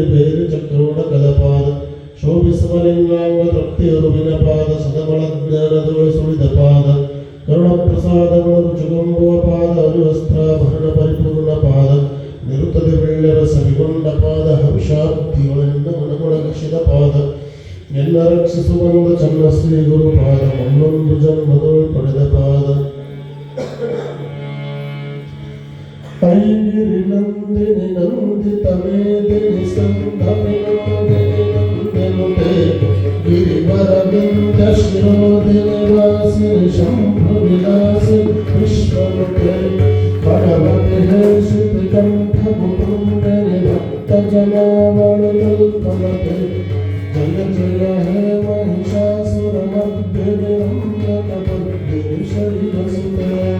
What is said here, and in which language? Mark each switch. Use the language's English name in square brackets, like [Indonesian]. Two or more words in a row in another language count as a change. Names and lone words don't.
[Kannada] ಬೇರೆ ಚಕ್ರೋಡಕದ ಪಾದ ಶೋಭಿಸುವ ಲಿಂಗಾಂಗ ತೃಪ್ತಿಯರುವಿನ ಪಾದ ಸದಬಳ ಜ್ಞಾನದೊಳೆ ಸುಳಿದ ಪಾದ ಕರುಣ ಪ್ರಸಾದಗಳು ರುಚುಗೊಂಬುವ ಪಾದ ಅರಿವಸ್ತ್ರಾಭರಣ ಪರಿಪೂರ್ಣ ಪಾದ ನಿರುತ್ತದೆ ಬೆಳ್ಳೆರ ಸವಿಗೊಂಡ ಪಾದ ಹರ್ಷಾಬ್ದಿಗಳಿಂದ ಮನಗೊಳಗಿಸಿದ ಪಾದ ಎಲ್ಲ ರಕ್ಷಿಸುವಂದ ಚನ್ನ ಶ್ರೀ ಗುರು ಪಾದ ಒಂದೊಂದು ಜನ್ಮದೊಳು ಪಡೆದ ಪಾದ [Sanskrit] ಐಗಿರಿ ನಂದಿನಿ ನಂದಿತ ಮೇದಿನಿ ಸಂಧವಿನೋದಿನಿ ನಂದೆನುತೆ ಗಿರಿವರವಿಂದ ಶಿರೋದಿನಿ ವಾಸಿನಿ ಶಂಭು ವಿಲಾಸಿನಿ ವಿಶ್ವನುತೆ ಭಗವತಿ ಹೇಷಿತಿ ಕಂಠ ಕುಟುಂಬಿನಿ ಭಕ್ತ ಜನಾವಳಿ ಕಲ್ಪನತೆ ಜಯ ಜಯ ಹೇ ಮಹಿಷಾಸುರ ಮರ್ದಿನಿ ರಮ್ಯಕ ಬುದ್ಧಿನಿ ಶೈಲಸುತೆ